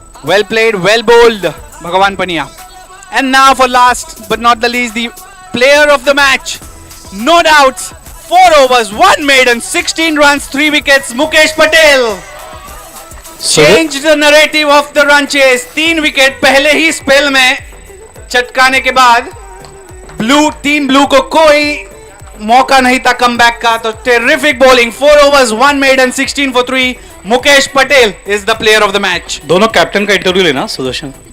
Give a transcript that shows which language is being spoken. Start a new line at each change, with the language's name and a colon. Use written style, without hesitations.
English: Well played, well bowled, Bhagavan Pania. And now for last but not the least, the player of the match. No doubts, 4 overs, 1 maiden, 16 runs, 3 wickets, Mukesh Patel. Change the narrative of the run chase.
Hindi: 3 wicket पहले ही spell में चटकाने के बाद team blue को कोई मौका नहीं था comeback का.
English: तो terrific bowling, 4 overs, 1 maiden, 16 for 3. Mukesh Patel is the player of the match.
Hindi: दोनों कैप्टन का इंटरव्यू लेना सुदर्शन.